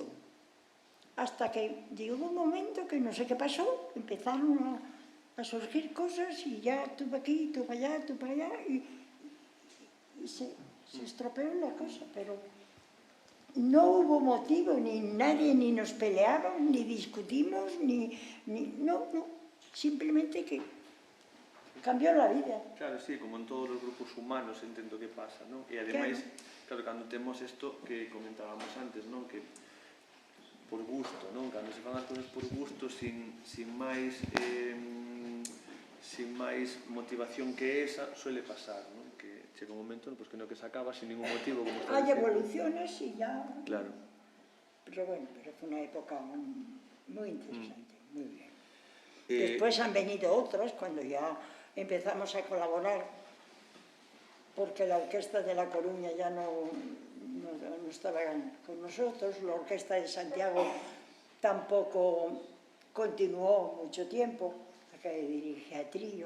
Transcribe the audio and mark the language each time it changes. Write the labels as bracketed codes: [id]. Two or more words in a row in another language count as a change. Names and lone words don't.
[es] Hasta que llegó un momento que no sé qué pasó, empezaron a surgir cosas y ya tú aquí, tú para allá y se estropeó la cosa, pero no hubo motivo, ni nadie ni nos peleamos, ni discutimos, no, simplemente que cambió la vida. [gl] Claro, sí, como en todos os grupos humanos entendo que pasa, non? E ademais, claro, cando temos isto que comentábamos antes, non? Que por gusto, non? Cando se fan as cousas por gusto, sin máis motivación que esa, suele pasar, non? Que chega un momento que non que se acaba sin ningún motivo, como está [es] Hay [gl] dicindo. [es] evoluciones y ya... [gl] Claro. [es] Pero bueno, pero fue una época muy interesante, muy bien. Después han venido otros, cuando ya empezamos a colaborar, porque la Orquesta de La Coruña ya no estaba con nosotros, la Orquesta de Santiago tampoco continuó mucho tiempo, la que dirigía Trillo.